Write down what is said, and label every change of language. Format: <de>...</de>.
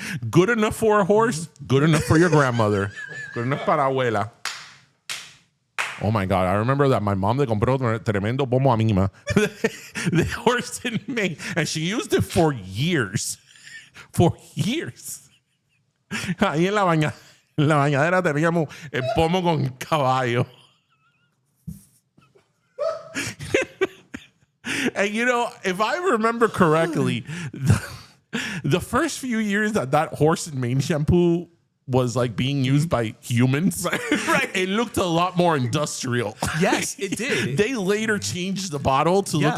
<en>Good enough for a horse, good enough for your grandmother, good enough</en> <es>para abuela.</es> <en>Oh my God, I remember that my mom</en> <es>le compró tremendo pomo a mi mamá.</es> <en>The horse and mane, and she used it for years. For years.</en> <es>Ahí en la bañadera teníamos el pomo con caballo.</es> <en>And you know, if I remember correctly, the first few years that horse and mane shampoo was like being used by humans, right. It looked a lot more industrial. Yes, it did. They later changed the bottle to look a</en>